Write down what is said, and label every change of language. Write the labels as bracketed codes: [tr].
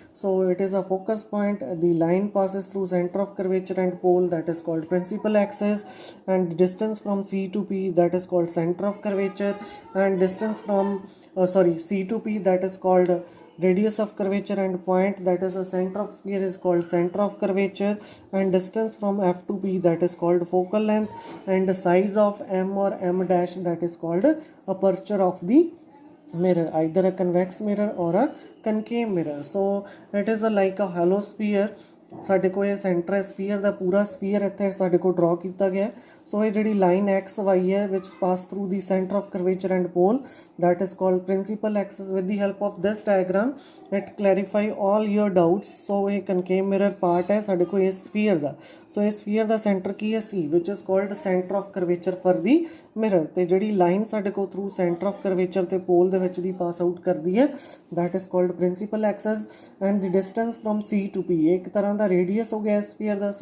[en] So it is a focus point, the line passes through center of curvature and pole, that is called principal axis, and distance from C to P, that is called center of curvature, and distance from C to P, that is called radius of curvature, and point, that is a center of sphere, is called center of curvature, and distance from F to P, that is called focal length, and the size of M or M dash, that is called aperture of the mirror, either a convex mirror or a concave mirror. So it is like a hollow sphere. [pa] ਸਾਡੇ ਕੋਲ ਇਹ centre sphere ਦਾ ਪੂਰਾ sphere ਇੱਥੇ ਸਾਡੇ ਕੋਲ ਡਰਾ ਕੀਤਾ ਗਿਆ। ਸੋ ਇਹ ਜਿਹੜੀ ਲਾਈਨ ਐਕਸ ਵਾਈ ਹੈ [en] Which pass through the centre of curvature and pole, that is called principal axis. With the help of this diagram it clarify all your doubts. [pa] So ਇਹ concave mirror part ਹੈ ਸਾਡੇ ਕੋਲ ਇਸ ਸਫੀਅਰ ਦਾ। ਸੋ ਇਸ sphere ਦਾ centre ਕੀ ਹੈ C, [en] which is called center of curvature for the mirror, [pa] ਤੇ ਜਿਹੜੀ line ਸਾਡੇ ਕੋਲ ਥਰੂ ਸੈਂਟਰ ਆਫ ਕਰਵੇਚਰ ਤੇ ਪੋਲ ਦੇ ਵਿੱਚ ਦੀ ਪਾਸ ਆਊਟ ਕਰਦੀ ਹੈ, [en] that is called principal axis. And the distance from C to P [pa] ਇੱਕ ਤਰ੍ਹਾਂ ਦਾ ਰੇਡੀਅਸ ਹੋ ਗਿਆ ਸਫੀਅਰ ਦਾ।